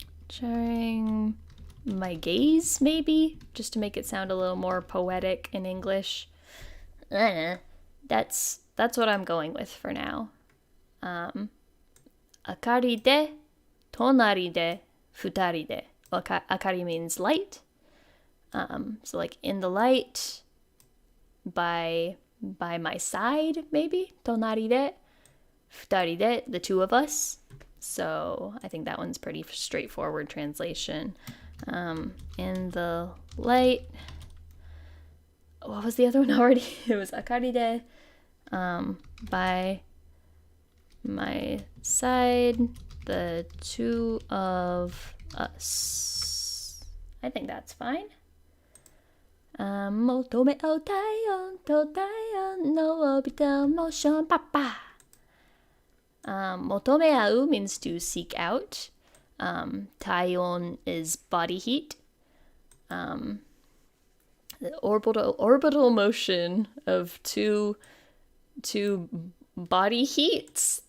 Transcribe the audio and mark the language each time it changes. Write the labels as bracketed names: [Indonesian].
[English] Sharing my gaze, maybe, just to make it sound a little more poetic in English. That's what I'm going with for now. [Japanese] 明かりで隣で二人で 明かり [English] means light. So like in the light, by my side, maybe [Japanese] 隣で二人で [English] the two of us. So I think that one's pretty straightforward translation. In the light. What was the other one already? It was [Japanese] 明かりで [English] by my side, the two of us. I think that's fine. [Japanese] 求め合う体温と体温のオービタルモーションパパ。 [English] 求め合う means to seek out. 体温 is body heat. The orbital motion of two body heats.